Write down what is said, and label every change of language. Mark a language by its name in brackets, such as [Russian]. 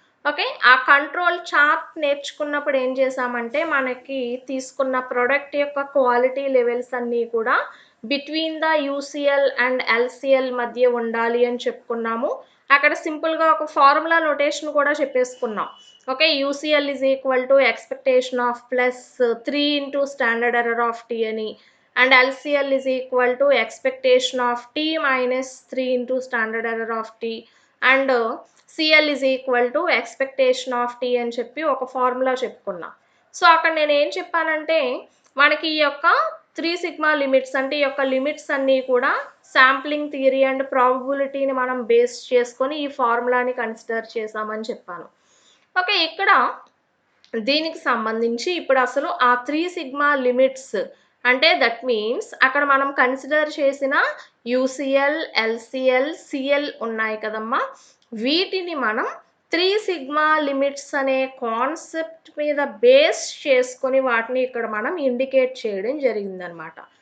[Telugu] Okay, ఆ control chart నేర్చుకున్నప్పుడు ఏం చేసామంటే మనకి తీసుకున్న ప్రోడక్ట్ యొక్క క్వాలిటీ లెవెల్స్ అన్నీ కూడా between the UCL and LCL మధ్య ఉండాలి అని చెప్పుకున్నాము. అక్కడ సింపుల్గా ఒక ఫార్ములా నోటేషన్ కూడా చెప్పేసుకున్నాం. [English] okay, UCL is equal to expectation of plus 3 into standard error of t అని, and LCL is equal to expectation of t minus 3 into standard error of t, and CL is equal to expectation of t [Telugu] అని చెప్పి ఒక formula చెప్పుకున్నా. So అక్కడ నేను ఏం చెప్పానంటే మనకి ఈ యొక్క 3 సిగ్మా లిమిట్స్ అంటే ఈ యొక్క లిమిట్స్ అన్నీ కూడా శాంప్లింగ్ థియరీ అండ్ ప్రాబబిలిటీని మనం బేస్ చేసుకొని ఈ ఫార్ములాని కన్సిడర్ చేసామని చెప్పాను. ఓకే, ఇక్కడ దీనికి సంబంధించి ఇప్పుడు అసలు ఆ 3 సిగ్మా లిమిట్స్ అంటే దట్ మీన్స్ అక్కడ మనం కన్సిడర్ చేసిన యూసిఎల్, ఎల్సిఎల్, సిఎల్ ఉన్నాయి కదమ్మా, వీటిని మనం 3 సిగ్మా లిమిట్స్ అనే కాన్సెప్ట్ మీద బేస్ చేసుకొని వాటిని ఇక్కడ మనం ఇండికేట్ చేయడం జరిగిందనమాట.